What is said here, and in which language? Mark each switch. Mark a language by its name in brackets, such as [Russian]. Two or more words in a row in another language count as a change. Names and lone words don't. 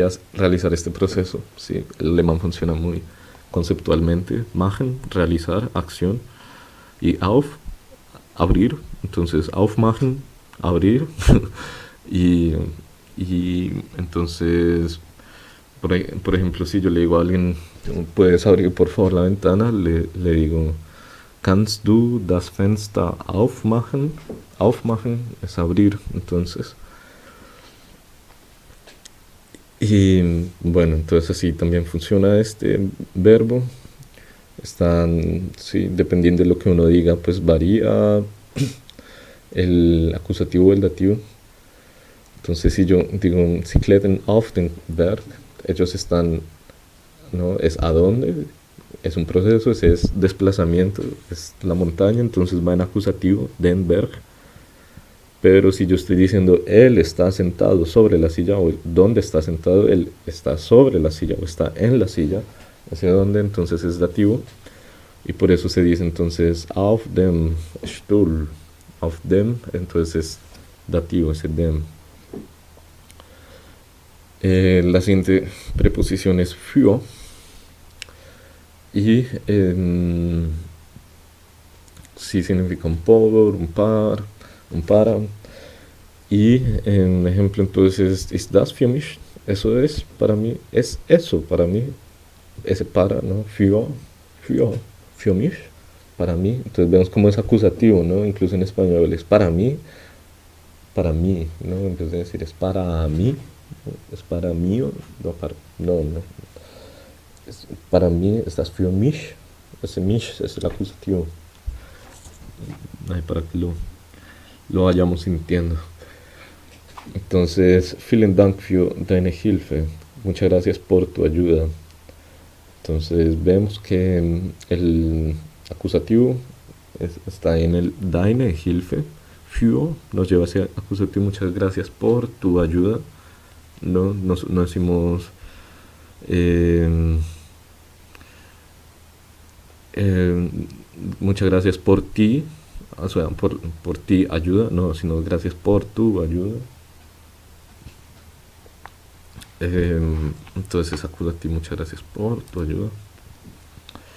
[Spanish] Realizar este proceso, ¿sí? El alemán funciona muy conceptualmente, machen, realizar, acción, y auf, abrir, entonces aufmachen, abrir, y, y entonces, por ejemplo, si yo le digo a alguien, ¿puedes abrir por favor la ventana? Le digo, [German] ¿kannst du das Fenster aufmachen? [Spanish] Aufmachen es abrir, entonces. Y bueno, entonces así también funciona este verbo. Están, sí, dependiendo de lo que uno diga, pues varía el acusativo o el dativo. Entonces si yo digo, [German] sie klettern auf den Berg, [Spanish] ellos están, ¿no? Es a dónde, es un proceso, ese es desplazamiento, es la montaña, entonces va en acusativo, [German] den Berg. [Spanish] Pero si yo estoy diciendo él está sentado sobre la silla o dónde está sentado, él está sobre la silla o está en la silla, hacia dónde, entonces es dativo. Y por eso se dice entonces [German] auf dem Stuhl, auf dem, [Spanish] entonces es dativo, ese dem. La siguiente preposición es für y sí significa un por, un par, un para. Y en ejemplo entonces, [German] ist das für mich? [Spanish] Eso es para mí, es eso para mí, ese para, ¿no? [German] Für mich, [Spanish] para mí. Entonces vemos como es acusativo, ¿no? Incluso en español es para mí, ¿no? En vez de decir es para mí, ¿no? Es para mí, no. Es para mí, estás [German] für mich, [Spanish] ese mich es el acusativo. Ahí para que lo vayamos sintiendo. Entonces, [German] vielen Dank für deine Hilfe. [Spanish] Muchas gracias por tu ayuda. Entonces, vemos que el acusativo está en el [German] deine Hilfe. [Spanish] Für nos lleva hacia acusativo. Muchas gracias por tu ayuda. No decimos muchas gracias por ti. O sea, por ti ayuda. No, sino gracias por tu ayuda. Entonces es acusativo, muchas gracias por tu ayuda.